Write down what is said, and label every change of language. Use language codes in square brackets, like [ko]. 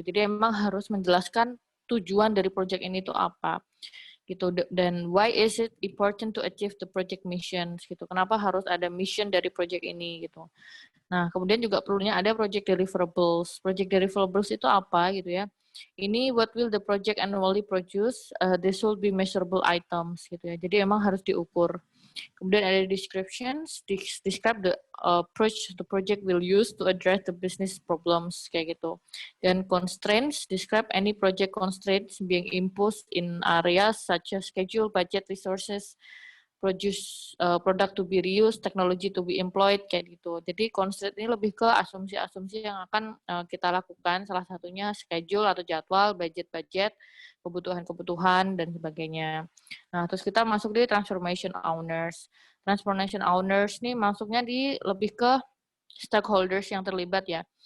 [id] Jadi emang harus menjelaskan tujuan dari project ini tuh apa. Gitu. [en] Dan why is it important to achieve the project mission gitu. [id] Kenapa harus ada mission dari project ini gitu. Nah, kemudian juga perlunya ada project deliverables. Project deliverables itu apa gitu ya. Ini [en] what will the project annually produce? This will be measurable items gitu ya. [id] Jadi emang harus diukur. Kemudian ada [en] descriptions, describe the approach the project will use to address the business problems kayak gitu. Dan constraints, describe any project constraints being imposed in areas such as schedule, budget, resources, product to be reused, technology to be employed, kayak gitu. [id] Jadi constraint ini lebih ke asumsi-asumsi yang akan kita lakukan, salah satunya schedule atau jadwal, budget-budget, kebutuhan-kebutuhan, dan sebagainya. Nah, terus kita masuk di transformation owners. Transformation owners nih masuknya di lebih ke stakeholders yang terlibat ya.